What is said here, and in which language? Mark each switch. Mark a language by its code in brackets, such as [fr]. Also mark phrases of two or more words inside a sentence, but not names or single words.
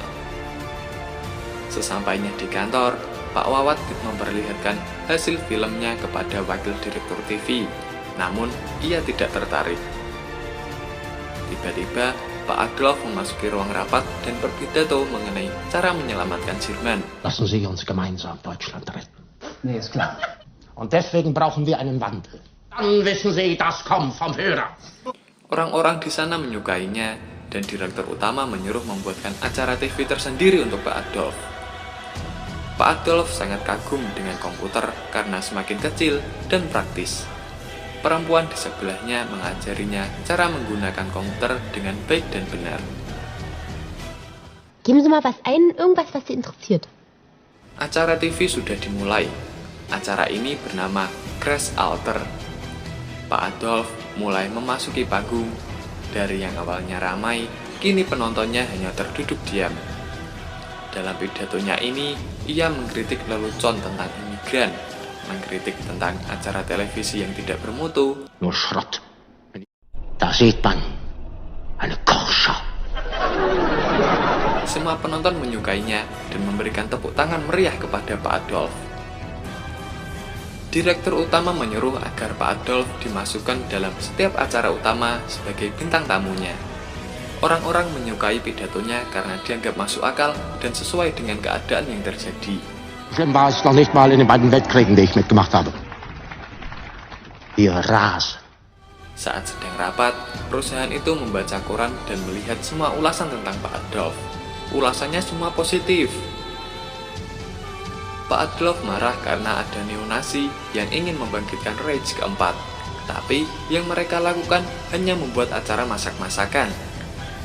[id] Sesampainya di kantor, Pak Wawat memperlihatkan hasil filmnya kepada wakil direktur TV, namun ia tidak tertarik. Tiba-tiba, Pak Adolf memasuki ruang rapat dan berpidato mengenai cara menyelamatkan Jerman. [de] Lassen Sie uns gemeinsam Deutschland retten. Nee, ist klar. Und deswegen brauchen wir einen Wandel. Dann wissen Sie, das kommt vom Führer. [id] Orang-orang di sana menyukainya dan direktur utama menyuruh membuatkan acara TV tersendiri untuk Pak Adolf. Pak Adolf sangat kagum dengan komputer karena semakin kecil dan praktis. Perempuan di sebelahnya mengajarinya cara menggunakan komputer dengan baik dan benar. [de] Geben Sie mal was ein, irgendwas, was Sie interessiert. [id] Acara TV sudah dimulai. Acara ini bernama Crash Alter. Pak Adolf mulai memasuki panggung. Dari yang awalnya ramai, kini penontonnya hanya terduduk diam. Dalam pidatonya ini, ia mengkritik lelucon tentang imigran, mengkritik tentang acara televisi yang tidak bermutu. [de] Nur Schrott. Da sieht man eine Kochschau. [id] Semua penonton menyukainya dan memberikan tepuk tangan meriah kepada Pak Adolf. Direktur utama menyuruh agar Pak Adolf dimasukkan dalam setiap acara utama sebagai bintang tamunya. Orang-orang menyukai pidatonya karena dianggap masuk akal dan sesuai dengan keadaan yang terjadi. [de] Schlimm war es noch nicht mal in den beiden Weltkriegen, die ich mitgemacht habe. Wir rasen. [id] Saat sedang rapat, perusahaan itu membaca koran dan melihat semua ulasan tentang Pak Adolf. Ulasannya semua positif. Pak Adolf marah karena ada neonazi yang ingin membangkitkan Reich keempat. Tapi yang mereka lakukan hanya membuat acara masak-masakan.